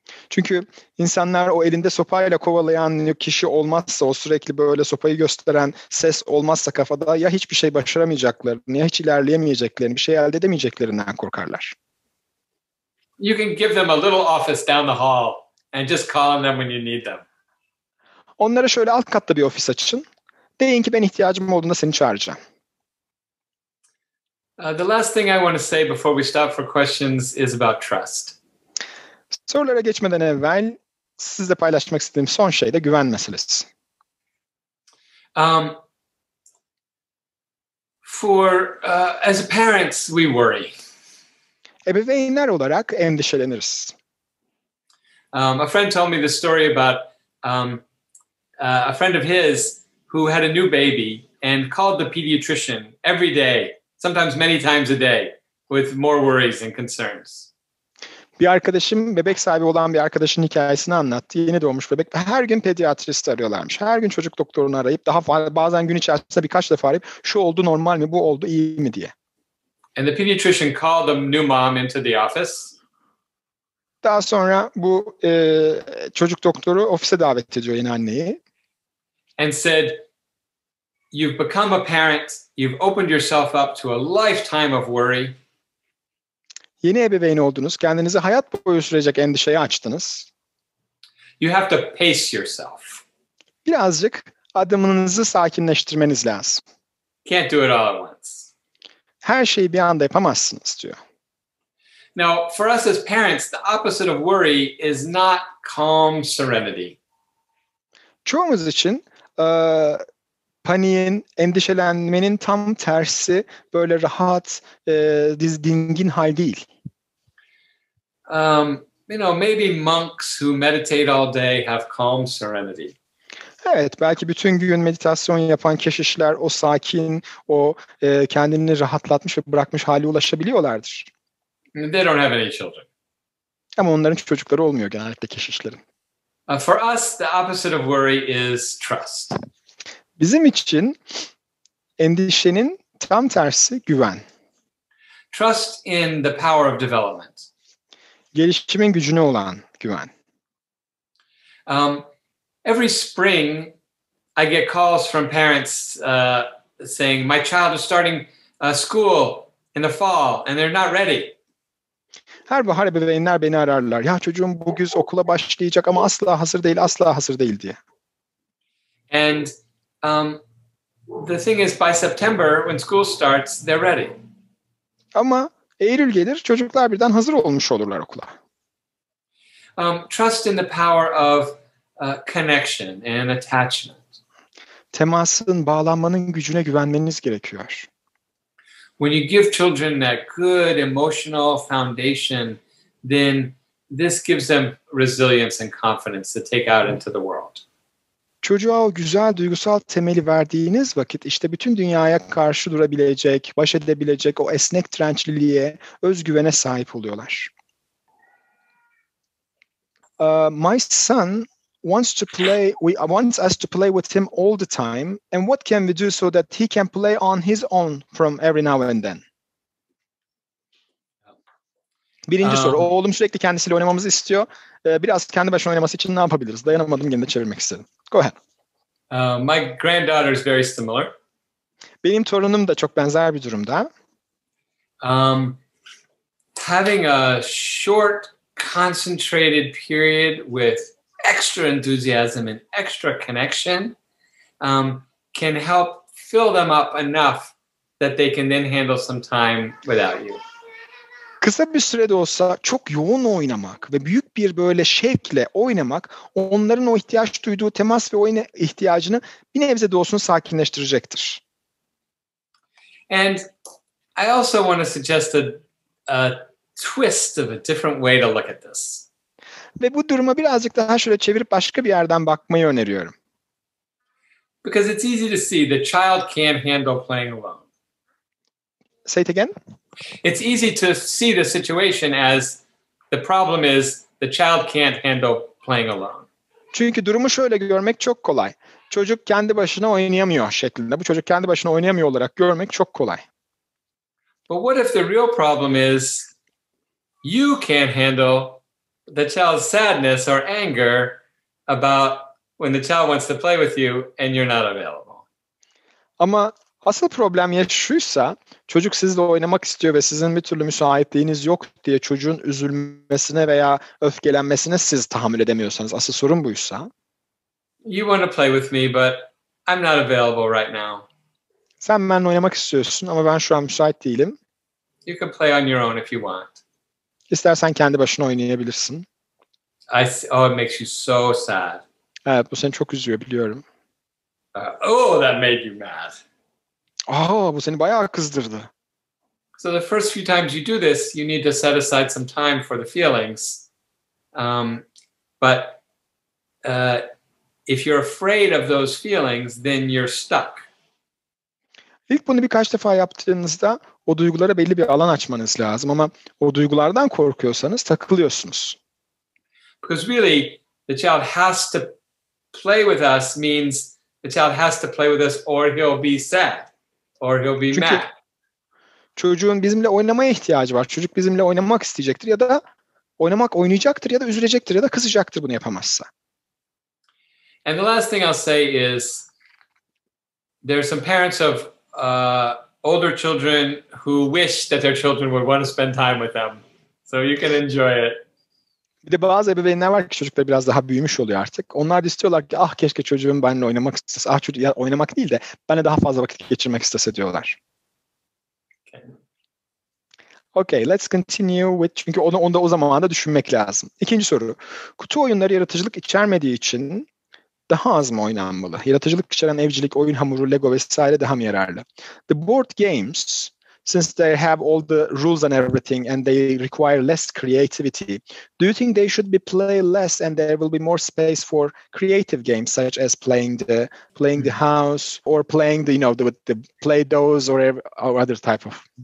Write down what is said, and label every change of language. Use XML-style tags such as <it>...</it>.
<tr>Çünkü insanlar o elinde sopayla kovalayan kişi olmazsa, o sürekli böyle sopayı gösteren ses olmazsa kafada ya hiçbir şey başaramayacaklarını ya hiç ilerleyemeyeceklerini, bir şey elde edemeyeceklerinden korkarlar.</tr> <en>You can give them a little office down the hall and just call on them when you need them.</en> <tr>Onlara şöyle alt katta bir ofis açın. Deyin ki ben ihtiyacım olduğunda seni çağıracağım.</tr> <en>The last thing I want to say before we stop for questions is about trust.</en> <tr>Sorulara geçmeden evvel sizle paylaşmak istediğim son şey de güven meselesi.</tr> <en>As parents, we worry.</en> <tr>Ebeveynler olarak endişeleniriz.</tr> <en>A friend told me the story about a friend of his who had a new baby and called the pediatrician every day, sometimes many times a day, with more worries and concerns.</en> <tr>Bir arkadaşım, bebek sahibi olan bir arkadaşın hikayesini anlattı. Yeni doğmuş bebek ve her gün pediatristi arıyorlarmış. Her gün çocuk doktorunu arayıp bazen gün içerisinde birkaç defa arayıp şu oldu normal mi, bu oldu iyi mi diye.</tr> <en>And the pediatrician called the new mom into the office.</en> <tr>Daha sonra bu çocuk doktoru ofise davet ediyor yeni anneyi.</tr> <en>And said, "You've become a parent. You've opened yourself up to a lifetime of worry.</en> <tr>Yeni ebeveyn oldunuz. Kendinizi hayat boyu sürecek endişeye açtınız.</tr> <en>You have to pace yourself.</en> <tr>Birazcık adımınızı sakinleştirmeniz lazım.</tr> <en>Can't do it all at once."</en> <tr>Her şeyi bir anda yapamazsınız diyor.</tr> <en>Now, for us as parents, the opposite of worry is not calm serenity.</en> <tr>Çoğumuz için paniğin, endişelenmenin tam tersi böyle rahat, dingin hal değil.</tr> <en>Maybe monks who meditate all day have calm serenity.</en> <tr>Evet, belki bütün gün meditasyon yapan keşişler o sakin, o kendini rahatlatmış ve bırakmış hale ulaşabiliyorlardır.</tr> <en>They don't have any children.</en> <tr>Ama onların çocukları olmuyor genellikle keşişlerin.</tr> <en>For us, the opposite of worry is trust.</en> <tr>Bizim için endişenin tam tersi güven.</tr> <en>Trust in the power of development.</en> <tr>Gelişimin gücüne olan güven.</tr> <en>Every spring, I get calls from parents saying, "My child is starting school in the fall and they're not ready."</en> <tr>Her bahar ebeveynler beni ararlar. Ya çocuğum bu güz okula başlayacak ama asla hazır değil diye.</tr> <en>And the thing is, by September, when school starts, they're ready.</en> <tr>Ama Eylül gelir, çocuklar birden hazır olmuş olurlar okula.</tr> <en>Trust in the power of connection and attachment.</en> <tr>Temasın, bağlanmanın gücüne güvenmeniz gerekiyor.</tr> <en>When you give children that good emotional foundation, then this gives them resilience and confidence to take out into the world.</en> <tr>Çocuğa o güzel duygusal temeli verdiğiniz vakit işte bütün dünyaya karşı durabilecek, baş edebilecek o esnek dirençliliğe, özgüvene sahip oluyorlar.</tr> <en>My son wants us to play with him all the time, and what can we do so that he can play on his own from every now and then?</en> <tr>Birinci soru. Oğlum sürekli kendisiyle oynamamızı istiyor. Biraz kendi başına oynaması için ne yapabiliriz? Dayanamadım, gene de çevirmek istedim.</tr> <en>Go ahead. My granddaughter is very similar.</en> <tr>Benim torunum da çok benzer bir durumda.</tr> <en>Having a short, concentrated period with extra enthusiasm and extra connection can help fill them up enough that they can then handle some time without you.</en> <tr>Kısa bir sürede olsa çok yoğun oynamak ve büyük bir böyle şevkle oynamak onların o ihtiyaç duyduğu temas ve oyun ihtiyacını bir nebze de olsun sakinleştirecektir.</tr> <en>And I also want to suggest a twist of a different way to look at this.</en> <tr>Ve bu duruma birazcık daha şöyle çevirip başka bir yerden bakmayı öneriyorum.</tr> <en>Because it's easy to see the child can't handle playing alone. Say it again. It's easy to see the situation as the problem is the child can't handle playing alone.</en> <tr>Çünkü durumu şöyle görmek çok kolay. Çocuk kendi başına oynayamıyor şeklinde. Bu çocuk kendi başına oynayamıyor olarak görmek çok kolay.</tr> <en>But what if the real problem is you can't handle the child's sadness or anger about when the child wants to play with you and you're not available?</en> <tr>Ama asıl problem ya şuysa, çocuk sizle oynamak istiyor ve sizin bir türlü müsaitliğiniz yok diye çocuğun üzülmesine veya öfkelenmesine siz tahammül edemiyorsanız, asıl sorun buysa.</tr> <en>You want to play with me, but I'm not available right now.</en> <tr>Sen benimle oynamak istiyorsun ama ben şu an müsait değilim.</tr> <en>You can play on your own if you want.</en> <tr>İstersen kendi başına oynayabilirsin.</tr> <en>It makes you so sad.</en> <tr>Evet, bu seni çok üzüyor, biliyorum.</tr> <en>That made you mad.</en> <tr>Bu seni bayağı kızdırdı.</tr> <en>So the first few times you do this, you need to set aside some time for the feelings. But if you're afraid of those feelings, then you're stuck.</en> <tr>İlk bunu birkaç defa yaptığınızda o duygulara belli bir alan açmanız lazım ama o duygulardan korkuyorsanız takılıyorsunuz.</tr> <en>Because really, the child has to play with us means the child has to play with us or he'll be sad or he'll be mad.</en> <tr>Çocuğun bizimle oynamaya ihtiyacı var. Çocuk bizimle oynamak isteyecektir ya da oynayacaktır ya da üzülecektir ya da kızacaktır bunu yapamazsa.</tr> <en>And the last thing I'll say is there are some parents of older children who wish that their children would want to spend time with them. So you can enjoy it.</en> <tr>Bir de bazı ebeveynler var ki çocuklar biraz daha büyümüş oluyor artık. Onlar da istiyorlar ki keşke çocuğum benimle oynamak istese. Çocuk ya oynamak değil de benimle daha fazla vakit geçirmek istese diyorlar.</tr> <en>Okay, let's continue with,</en> <tr>çünkü onu da o zaman da düşünmek lazım. İkinci soru. Kutu oyunları yaratıcılık içermediği için daha az mı oynanmalı? Yaratıcılık içeren evcilik, oyun hamuru, Lego vesaire daha mı yararlı?</tr> <en>The board games, since they have all the rules and everything and they require less creativity, do you think they should be play less and there will be more space for creative games such as playing the house or playing the play-dohs or other type of</en>